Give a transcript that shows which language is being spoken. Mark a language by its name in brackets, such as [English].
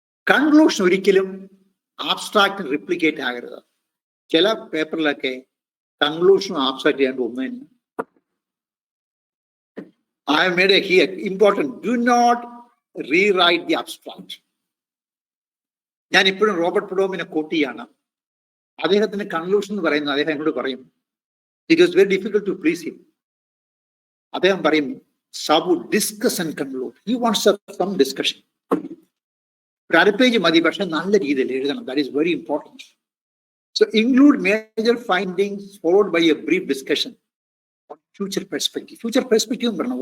[Malayalam] Conclusion ഒരിക്കലും abstract replicate ആകരുത്. ചില പേപ്പറിലൊക്കെ കൺക്ലൂഷനും ആബ്സ്ട്രാക്ട് ചെയ്യാണ്ട് ഒന്നു തന്നെ. [English] I have made a here important, do not rewrite the abstract. [Malayalam] ഞാൻ ഇപ്പോഴും റോബർട്ട് പ്രൊഡോമിനെ കോട്ട് ചെയ്യാണ്. അദ്ദേഹത്തിന്റെ കൺക്ലൂഷൻ എന്ന് പറയുന്നത്, അദ്ദേഹം എന്നോട് പറയും, [English] It was very difficult to please him. [Malayalam] അദ്ദേഹം പറയും, [English] സാബു discuss and conclude. He wants some discussion. [Malayalam] ഒരു അര പേജ് മതി, പക്ഷെ നല്ല രീതിയിൽ എഴുതണം. [English] That is very important. So include major findings followed by a brief discussion on future perspective. Future perspective [Malayalam] പറയണം.